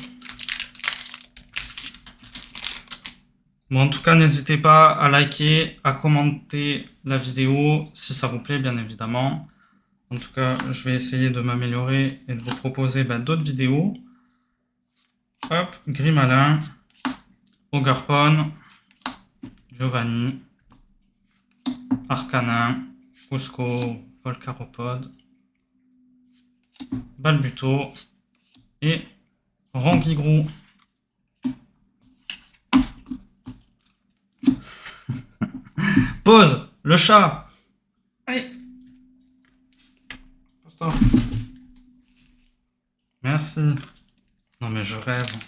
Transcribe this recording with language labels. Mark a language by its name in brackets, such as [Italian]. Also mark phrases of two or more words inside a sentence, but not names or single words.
[French] Bon, en tout cas, n'hésitez pas à liker, à commenter la vidéo si ça vous plaît, bien évidemment. En tout cas, je vais essayer de m'améliorer et de vous proposer d'autres vidéos. Hop, Grimalin, Ogerpon, Giovanni, Arcanin, Cusco, Volcaropode, Balbuto et Rongigrou. Pause, le chat. Allez. Pose-toi. Merci. Non mais je rêve.